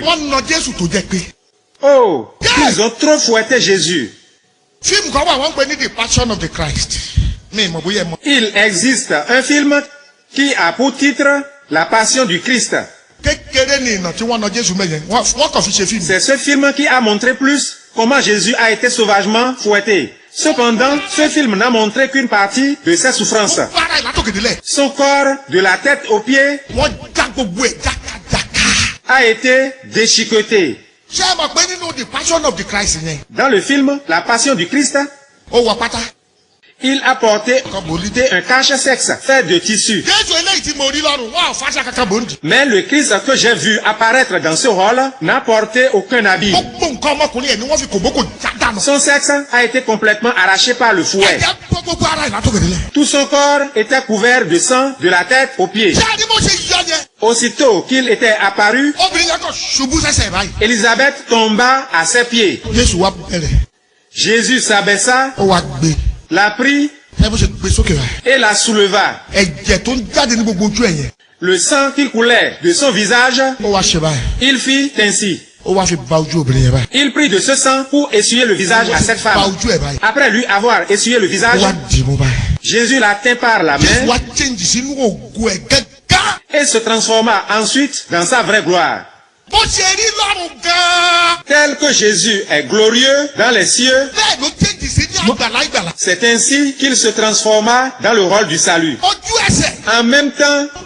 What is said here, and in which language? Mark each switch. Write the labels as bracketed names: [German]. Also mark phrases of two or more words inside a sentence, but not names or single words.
[Yoruba] wọ́n na Jésù tó jẹ́ pé. [French] Oh, ils ont trop fouetté Jésus. [Yoruba] fíìmù kan wà wọ́n ń pè ní the passion of the Christ. mi ì mọ̀ bóyá ẹ mọ̀. [French] Il existe un film qui a pour titre La Passion du Christ. [Yoruba] kékeré ni ìnà tí wọ́n na Jésù mẹ́yẹn wọ́n kàn fi ṣe fíìmù. [French] C'est ce film qui a montré plus comment Jésus a été sauvagement fouetté. Cependant, ce film n'a montré qu'une partie de ses souffrances. [Yoruba] ó bára ìlàtòkèdélẹ̀. [French] Son corps, de la tête aux pieds, [Yoruba] wọ́n já gbogbo ẹ̀ jákàjáká. [French] a été déchiqueté. [Yoruba] ṣé ẹ mọ̀ pé nínú the passion of the Christ yẹn. [French] Dans le film La Passion du Christ, [Yoruba] ó wọ pátá. [French] il a porté un cache-sexe fait de tissu. [Yoruba] Jésù eléyìí tí mo rí lọ́rùn wọ́n àfáṣà kankan bò ń dì. [French] Mais le Christ que j'ai vu apparaître dans ce rôle n'a porté aucun habit. [Yoruba] gbogbo nǹkan ọmọkùnrin ẹ̀ ni wọ́n fi kòbókò já dànù. [French] Son sexe a été complètement arraché par le fouet. [Yoruba] ẹ̀jẹ̀ bọ́ gbogbo ara ìlàtòkèdélẹ̀. [French] Tout son corps était couvert de sang de la tête aux pieds. [Yoruba] ṣé ẹni bó ṣe yọ yẹn. [French] Aussitôt qu'il était apparu, [Yoruba] obìnrin yẹn kàn ṣubú sẹ́sẹ̀ báyìí. [French] Élisabeth tomba à ses pieds. [Yoruba] Jésù wá bẹ̀rẹ̀. [French] Jésus s'abaissa, [Yoruba] ó wá gbé. [French] la prit [Yoruba] ẹ bó ṣe gbé sókè báyìí. [French] et la souleva. [Yoruba] ẹ̀jẹ̀ tó ń jáde ní gbogbo ojú ẹ̀ yẹn. [French] Le sang qui coulait de son visage, [Yoruba] ó wá ṣe báyìí. [French] il fit ainsi. [Yoruba] ó wá fi ba ojú obìnrin yẹn báyìí. [French] Il prit de ce sang pour essuyer le visage à cette [Yoruba] ba [French] femme. [Yoruba] ojú ẹ̀ báyìí. [French] Après lui avoir essuyé le [Yoruba] ó [French] visage, [Yoruba] wá dì mú báyìí. [French] Jésus la tint par la Jésù main [Yoruba] wá change sínú ògo ẹ̀ gángan. [French] et se transforma ensuite dans sa vraie gloire. [Yoruba] bó ṣe rí lọ́rùn gan-an. [French] Tel que Jésus est glorieux dans les cieux, [Yoruba] bẹ́ẹ̀ ló change sí ní àgbàlá ìgbàlá. [French] c'est ainsi qu'il se transforma dans le rôle du salut. [Yoruba] ojú ẹsẹ̀. [French] En même temps,